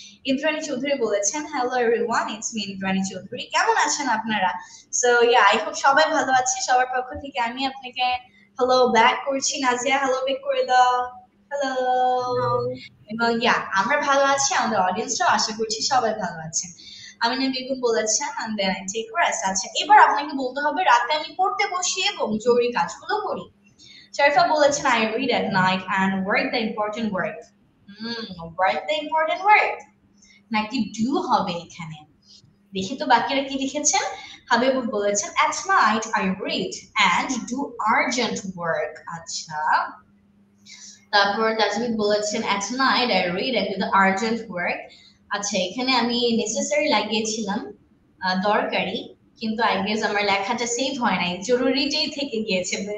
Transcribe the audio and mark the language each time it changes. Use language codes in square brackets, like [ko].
[bn] ইন্দ্রাণী চৌধুরী বলেছেন [en] hello everyone, it's me [bn] Indrani Chowdhury, কেমন আছেন আপনারা? সো ইয়া, [en] I hope [bn] সবাই ভালো আছে। সবার পক্ষ থেকে আমি আপনাকে হ্যালো ব্যাক করছি। নাজিয়া হ্যালো ব্যাক করে দাও। হ্যালো। এবং ইয়া, আমরা ভালো আছি, আমাদের অডিয়েন্সরাও আশা করছি সবাই ভালো আছেন। [en] আমিনা বেগম বলেছেন and then I take rest। [bn] আচ্ছা এবার আপনাকে বলতে হবে রাতে আমি পড়তে বসি এবং জরুরি কাজগুলো করি। [en] শরীফা বলেছেন I read at night and work the important work। work the important work [bn] নাকি [en] do [bn] হবে এখানে? দেখি তো বাকিরা কি লিখেছেন। [en] হাবিবুর বলেছেন at night I read and do urgent work। আচ্ছা, তারপর তাজমিদ বলেছেন at night I read and do the urgent work। [bn] আচ্ছা এখানে আমি নেসেসারি লাগিয়েছিলাম দরকারি, কিন্তু [en] I guess [bn] আমার লেখাটা সেভ হয় নাই, জরুরিটাই থেকে গিয়েছে।